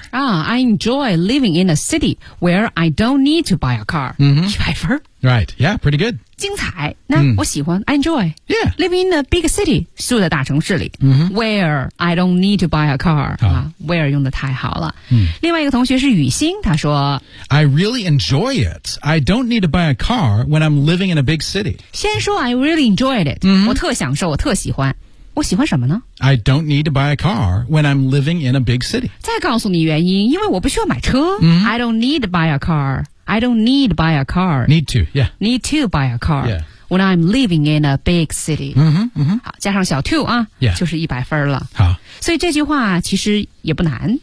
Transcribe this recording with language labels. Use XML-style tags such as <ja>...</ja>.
<en>I enjoy living in a city where I don't need to buy a car、 100</en> <zh>分</zh> <en>Right, yeah, pretty good.</en> <zh>精彩，那我喜欢、</zh> <en>I enjoy. Yeah. Living in a big city,</en> <zh>住在大城市里、</zh> <en>where I don't need to buy a car.、Where</en> <zh>用得太好了。另外一个同学是雨欣，他说</zh> <en>I really enjoy it. I don't need to buy a car when I'm living in a big city.</en> <zh>先说</zh> <en>I really enjoyed it.、</en> <zh>我特享受，我特喜欢。我喜欢什么呢</zh> <en>？I don't need to buy a car when I'm living in a big city.</en> <zh>再告诉你原因，因为我不需要买车。</zh> <en>I don't need to buy a car. I don't need to buy a car. Need to, yeah. Need to buy a car. Yeah. When I'm living in a big city. 好，</en> <zh>加上小</zh> <en>to 啊， yeah.</en> <zh>就是100分了。好，所以这句话其实也不难。</zh>